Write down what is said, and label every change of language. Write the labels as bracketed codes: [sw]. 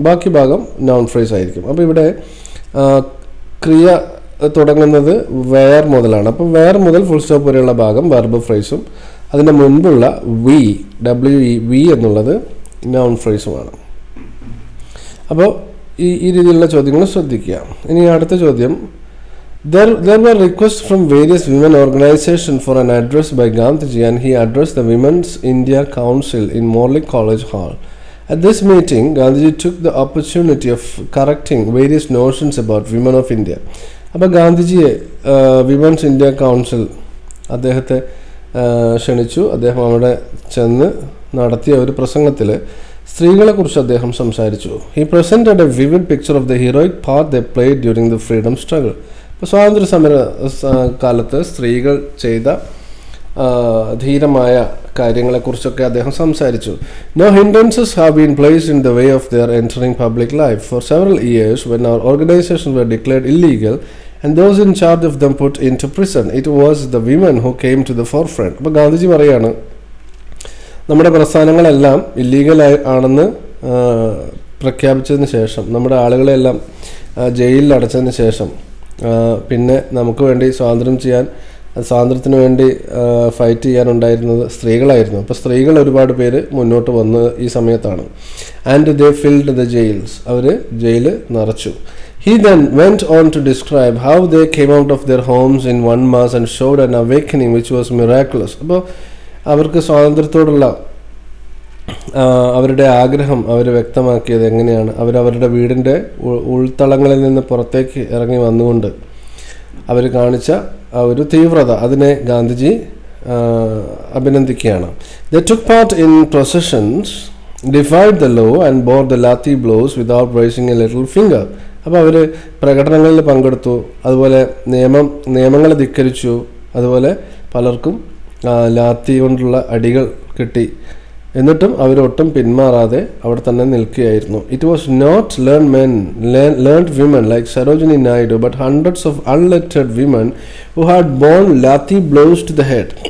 [ml] ബാക്കി ഭാഗം noun phrase ആയിരിക്കും. അപ്പോൾ ഇവിടെ ക്രിയ തുടങ്ങുന്നത് വേർ മുതലാണ്. അപ്പോൾ വേർ മുതൽ ഫുൾ സ്റ്റോപ്പ് വരെയുള്ള ഭാഗം വെർബ് ഫ്രേസും അതിൻ്റെ മുൻപുള്ള വി, വി എന്നുള്ളത് നൗൺ ഫ്രേസുമാണ്. അപ്പോൾ ഈ രീതിയിലുള്ള ചോദ്യങ്ങൾ ശ്രദ്ധിക്കുക. ഇനി അടുത്ത ചോദ്യം. [en] There were requests from various women organizations for an address by Gandhiji, and he addressed the Women's India Council in Morley College Hall. At this meeting, Gandhiji took the opportunity of correcting various notions about women of India. [ml] അപ്പോൾ ഗാന്ധിജിയെ women's India council അദ്ദേഹത്തെ ക്ഷണിച്ചു. അദ്ദേഹം അവിടെ ചെന്ന് നടത്തിയ ഒരു പ്രസംഗത്തിൽ സ്ത്രീകളെക്കുറിച്ച് അദ്ദേഹം സംസാരിച്ചു. [en] He presented a vivid picture of the heroic part they played during the freedom struggle. [ml] ഇപ്പോൾ സ്വാതന്ത്ര്യ സമര കാലത്ത് സ്ത്രീകൾ ചെയ്ത ധീരമായ കാര്യങ്ങളെക്കുറിച്ചൊക്കെ അദ്ദേഹം സംസാരിച്ചു. [en] No hindrances have been placed in the way of their entering public life for several years when our organisation were declared illegal and those in charge of them put into prison. It was the women who came to the forefront. [ml] അപ്പോൾ ഗാന്ധിജി പറയാണ്, നമ്മുടെ പ്രസ്ഥാനങ്ങളെല്ലാം illegal ആണെന്ന് പ്രഖ്യാപിച്ചതിന് ശേഷം, നമ്മുടെ ആളുകളെല്ലാം ജയിലിൽ അടച്ചതിന് ശേഷം, പിന്നെ നമുക്ക് വേണ്ടി സ്വാതന്ത്ര്യത്തിന് വേണ്ടി ഫൈറ്റ് ചെയ്യാനുണ്ടായിരുന്നത് സ്ത്രീകളായിരുന്നു. അപ്പോൾ സ്ത്രീകൾ ഒരുപാട് പേര് മുന്നോട്ട് വന്ന് ഈ സമയത്താണ്. [en] and they filled the jails, [ml] our jail നിറച്ചു. [en] He then went on to describe how they came out of their homes in one mass and showed an awakening which was miraculous. [ml] അപ്പോൾ അവർക്ക് സ്വാതന്ത്ര്യത്തോടുള്ള അവരുടെ ആഗ്രഹം അവർ വ്യക്തമാക്കിയത് എങ്ങനെയാണ്? അവരവരുടെ വീടിൻ്റെ ഉൾത്തളങ്ങളിൽ നിന്ന് പുറത്തേക്ക് ഇറങ്ങി വന്നുകൊണ്ട് അവർ കാണിച്ച ഒരു തീവ്രത, അതിനെ Gandhiji അഭിനന്ദിക്കുകയാണ്. [en] They took part in processions, defied the law and bore the lathi blows without raising a little finger. [ml] അപ്പോൾ അവർ പ്രകടനങ്ങളിൽ പങ്കെടുത്തു, അതുപോലെ നിയമങ്ങളെ ധിക്കരിച്ചു, അതുപോലെ പലർക്കും ലാത്തി കൊണ്ടുള്ള അടികൾ കിട്ടി. എന്നിട്ടും അവരൊട്ടും പിന്മാറാതെ അവിടെ തന്നെ നിൽക്കുകയായിരുന്നു. [en] It was not learned women like Sarojini Naidu but hundreds of unlettered women who had borne lathi blows to the head.